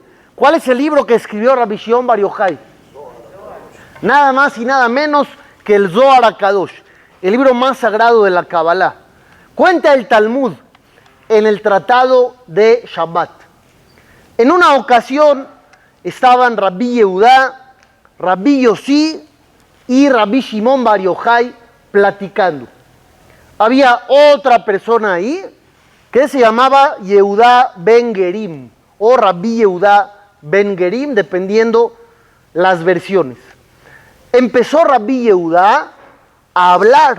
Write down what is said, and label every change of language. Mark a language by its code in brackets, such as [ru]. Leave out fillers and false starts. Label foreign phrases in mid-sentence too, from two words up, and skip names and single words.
[es] ¿Cuál es el libro que escribió Rabbi Shimon Bar Yochai? Nada más y nada menos que el Zohar HaKadosh, el libro más sagrado de la Kabbalah. Cuenta el Talmud en el tratado de Shabbat. En una ocasión estaban Rabbi Yehudá, Rabbi Yossi y Rabbi Shimon Bar Yochai platicando. Había otra persona ahí que se llamaba Yehudá Ben Gerim o Rabbi Yehudá Ben Gerim, dependiendo las versiones. Empezó Rabbi Yehudá a hablar.